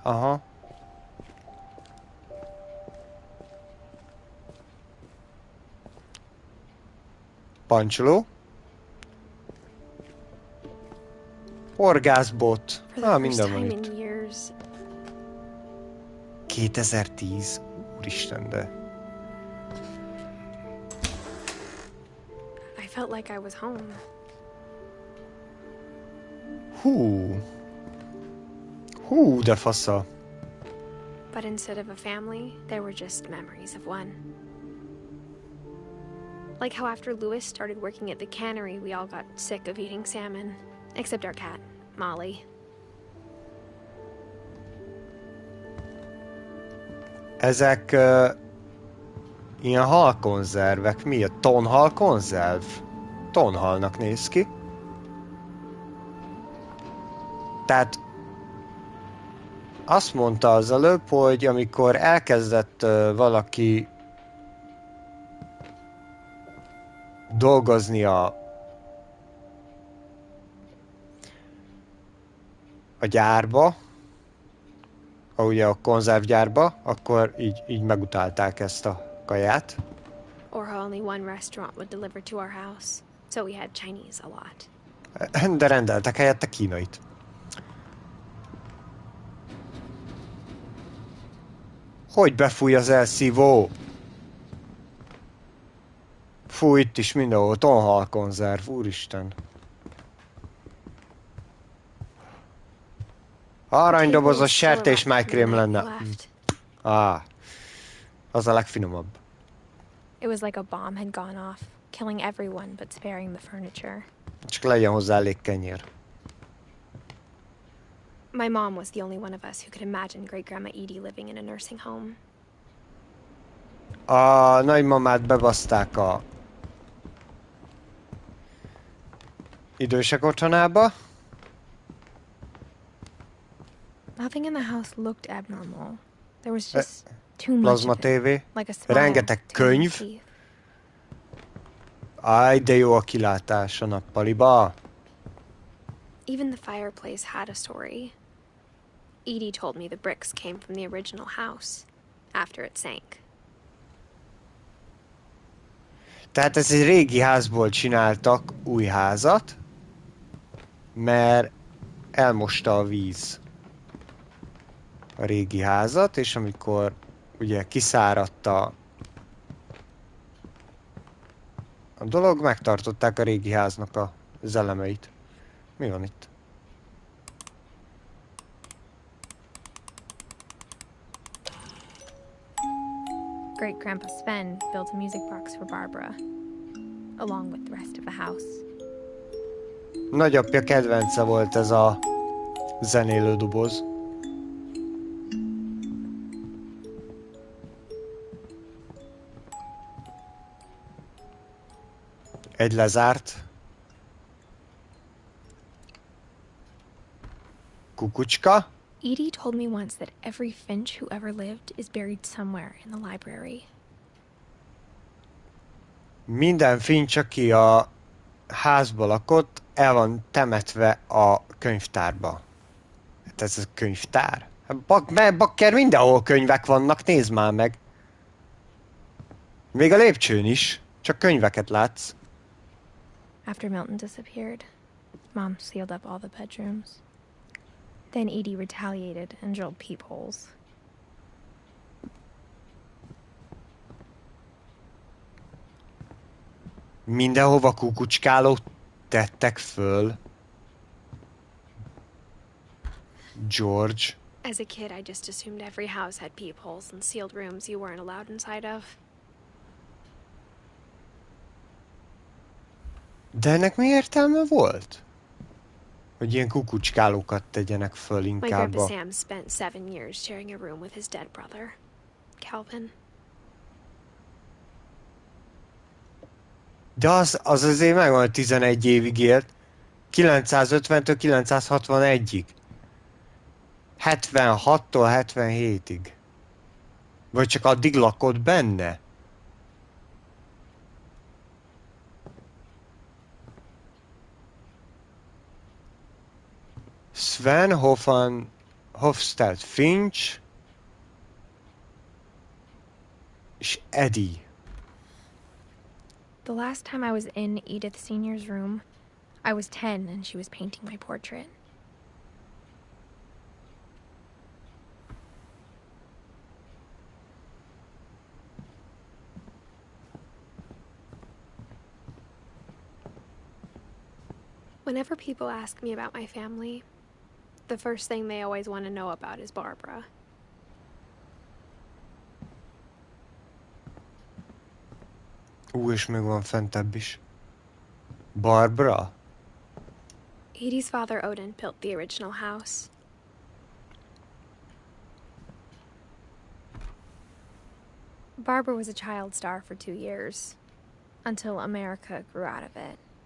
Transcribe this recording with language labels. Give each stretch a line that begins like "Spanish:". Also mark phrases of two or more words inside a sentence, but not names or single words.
Hungarian: Aha. Pancsoló. Horgászbot. Minden van itt. 2010. Úristen, de...
English: I felt like I was home.
Hungarian: Hú, de fasza.
English: But instead of a family, there were just memories of one. Like how after Louis started working at the cannery, we all got sick of eating salmon. Except our cat, Molly.
Hungarian: Ezek ilyen halkonzervek. Mi a tonhal konzerv? Tonhalnak néz ki. Tehát azt mondta az előbb, hogy amikor elkezdett valaki dolgozni a gyárba, ugye a konzervgyárba, akkor így megutálták ezt a kaját.
English: Or how only one restaurant would deliver to our house, so we had Chinese a lot.
Hungarian: De rendeltek helyette kínait. Hogy befúj az elszívó? Fú, itt is mindenhol tonhalkonzerv, úristen. Aranydobozos sertés májkrém lenne. Az a legfinomabb.
English: It was like a bomb had gone off, killing everyone but sparing the furniture.
Hungarian: Csak legyen hozzá elég kenyér.
English: My mom was the only one of us who could imagine Great-Grandma Edie living in a nursing home.
Hungarian: A nagymamát bebaszták a idősek otthonába.
English: Nothing in the house looked abnormal. There was just too much
Hungarian: Plazma
English: of it,
Hungarian: tévé.
English: like a smile,
Hungarian: Rengeteg
English: too many
Hungarian: könyv.
English: teeth.
Hungarian: Áj, de jó a kilátás a nappaliba.
English: Even the fireplace had a story. Edie told me the bricks came from the original house, after it sank.
Hungarian: Tehát ez egy régi házból csináltak új házat, mert elmosta a víz a régi házat, és amikor ugye kiszáradt a dolog, megtartották a régi háznak az elemeit. Mi van itt?
English: Great-Grandpa Sven built a music box for Barbara, along with the rest of the house.
Hungarian: Nagyapja kedvence volt ez a zenélő doboz. Egy lezárt kukucska.
English: Edie told me once that every Finch who ever lived is buried somewhere in the library.
Hungarian: Minden Finch, aki a házba lakott, el van temetve a könyvtárba. Hát ez a könyvtár? Bakker, mindenhol könyvek vannak, nézd már meg. Még a lépcsőn is, csak könyveket látsz.
English: After Milton disappeared, Mom sealed up all the bedrooms. Then Edie retaliated and drilled peepholes.
Hungarian: Mindenhova kukucskálót tettek föl. George.
English: As a kid, I just assumed every house had peepholes and sealed rooms you weren't allowed inside of.
Hungarian: De ennek mi értelme volt? Hogy ilyen kukucskálókat tegyenek föl
English: My
Hungarian: inkább
English: grandpa
Hungarian: a...
English: Sam spent 7 years sharing a room with his dead brother, Calvin.
Hungarian: De az azért megvan, 11 évig élt. 950-től 961-ig. 76-tól 77-ig. Vagy csak addig lakott benne? Sven Hofstad Finch és Eddie.
English: The last time I was in Edith Sr.'s room, I was 10 and she was painting my portrait. Whenever people ask me about my family, the first thing they always want to know about is Barbara.
Hungarian: És még van fentebb is. Barbara?
English: Edie's father, Odin, built the original house. Barbara was a child star for 2 years, until America grew out of it.